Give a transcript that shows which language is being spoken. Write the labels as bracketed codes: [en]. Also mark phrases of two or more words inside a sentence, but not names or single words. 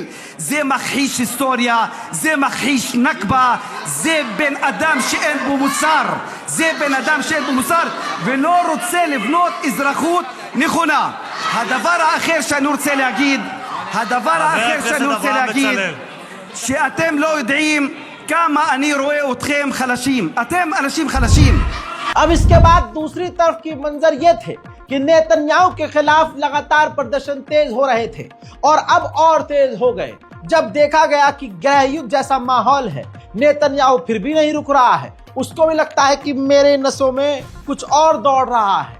[he] זה מכחיש היסטוריה, זה מכחיש נכבה, זה בן אדם שאין בו מוסר, זה בן אדם שאין בו מוסר ולא רוצה לבנות אזרחות נכונה. הדבר האחר שאני רוצה להגיד, שאתם לא יודעים כמה אני רואה אתכם חלשים. אתם אנשים חלשים. [hi] अब इसके बाद दूसरी तरफ की मंजर ये थे कि नेतन्याहू के खिलाफ लगातार प्रदर्शन तेज हो रहे थे और अब और तेज हो गए जब देखा गया कि गृह युद्ध जैसा माहौल है। नेतन्याहू फिर भी नहीं रुक रहा है, उसको भी लगता है कि मेरे नसों में कुछ और दौड़ रहा है।